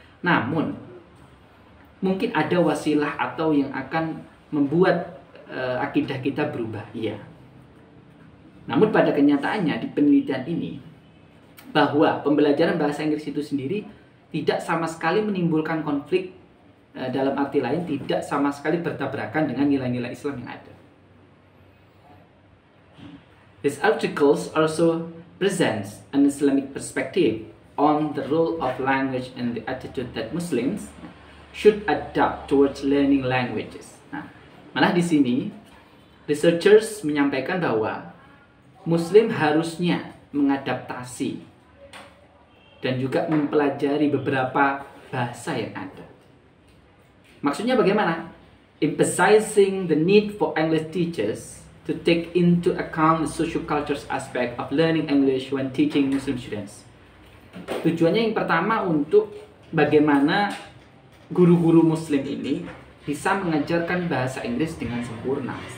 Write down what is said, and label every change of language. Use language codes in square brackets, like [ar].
[id] Namun mungkin ada wasilah atau yang akan membuat akidah kita berubah, iya. Namun pada kenyataannya di penelitian ini, bahwa pembelajaran bahasa Inggris itu sendiri tidak sama sekali menimbulkan konflik, dalam arti lain tidak sama sekali bertabrakan dengan nilai-nilai Islam yang ada. [en] These articles also presents an Islamic perspective on the role of language and the attitude that Muslims should adopt towards learning languages. [id] Nah, Malah di sini researchers menyampaikan bahwa Muslim harusnya mengadaptasi dan juga mempelajari beberapa bahasa yang ada. Maksudnya bagaimana? [en] Emphasizing the need for English teachers to take into account the social cultures aspect of learning English when teaching Muslim students. [id] Tujuannya yang pertama untuk bagaimana guru-guru Muslim ini bisa mengajarkan bahasa Inggris dengan sempurna.